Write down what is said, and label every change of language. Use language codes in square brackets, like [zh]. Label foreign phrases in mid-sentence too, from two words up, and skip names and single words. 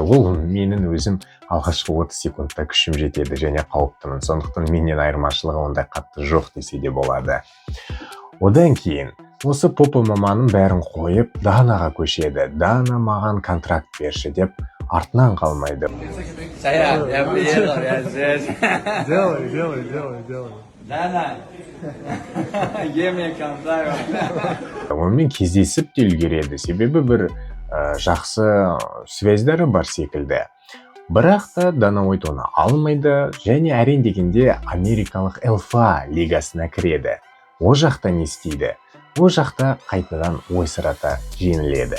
[kk] Ол менің өзім алғашқы 30 секундта күшім жетеді және қауіптімін. Сондықтан менен айырмашылығы ондай қатты жоқ десе де болады. Одан кейін осы поп ММАның бәрін қойып, Данаға көшеді. Дана маған контракт берші деп артынан қалмайды. [ru] Я приехал, я здесь. Делай. Дана, где мне контакт? [kk] Онымен кездесіп те үлгереді. Себебі бір жақсы связьдары бар секілді. Бірақ та Дана Уайт оны алмайды және әрең дегенде америкалық ЛФА лигасына кіреді. О жақта не істейді? О жақта қайтадан ойсырата жеңіледі.